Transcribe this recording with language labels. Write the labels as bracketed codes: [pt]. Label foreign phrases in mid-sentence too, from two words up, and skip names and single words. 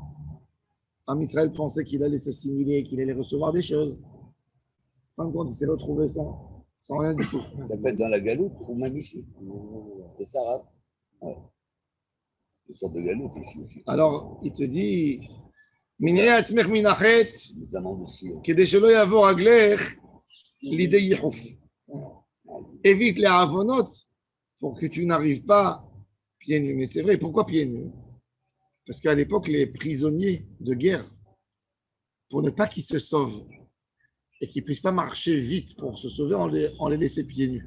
[fr] Ham Israël pensait qu'il allait s'assimiler, qu'il allait recevoir des choses. En fin de compte, il s'est retrouvé sans rien du tout. Ça peut être dans la galoute ou même ici. C'est ça, Rav. Ouais. Une sorte de galoute ici aussi. Alors, il te dit, [he] מנעי עצמך מן החטא, [fr] Les amants aussi. [he] כדי שלא יעבור רגלך לידי ייחוף. [fr] Évite les avonotes pour que tu n'arrives pas pieds nus. Mais c'est vrai, pourquoi pieds nus? Parce qu'à l'époque, les prisonniers de guerre, pour ne pas qu'ils se sauvent et qu'ils ne puissent pas marcher vite pour se sauver, on les laissait pieds nus.